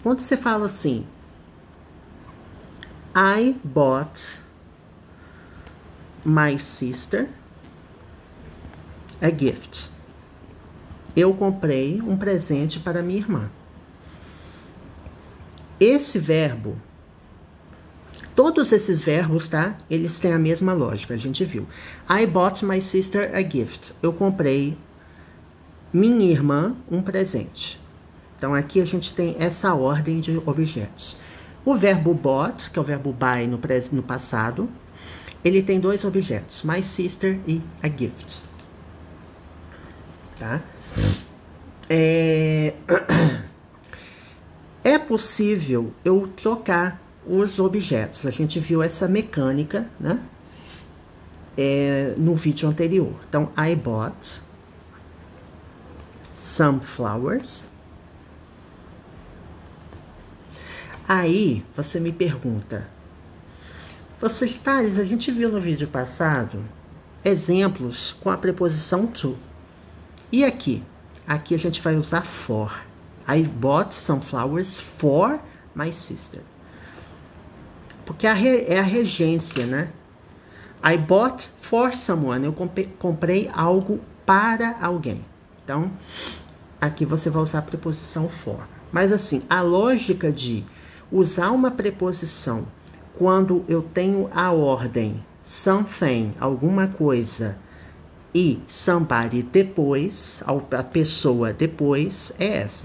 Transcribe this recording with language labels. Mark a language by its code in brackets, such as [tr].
[pt] Quando você fala assim, [en] I bought my sister a gift. [pt] Eu comprei um presente para minha irmã. Esse verbo, todos esses verbos, tá? Eles têm a mesma lógica, a gente viu. [en] I bought my sister a gift. [pt] Eu comprei minha irmã um presente. Então, aqui a gente tem essa ordem de objetos. O verbo bought, que é o verbo buy no passado, ele tem dois objetos, my sister e a gift. Tá? É possível eu trocar os objetos. A gente viu essa mecânica, né? No vídeo anterior. [en] Então, I bought some flowers. [pt] Aí, você me pergunta, Thales, a gente viu no vídeo passado exemplos com a preposição to. E aqui? Aqui a gente vai usar for. [en] I bought some flowers for my sister. [pt] Porque é a regência, né? [en] I bought for someone. [pt] Eu comprei algo para alguém. Então, aqui você vai usar a preposição for. Mas assim, a lógica de usar uma preposição quando eu tenho a ordem something, alguma coisa, e somebody depois, a pessoa depois, é essa.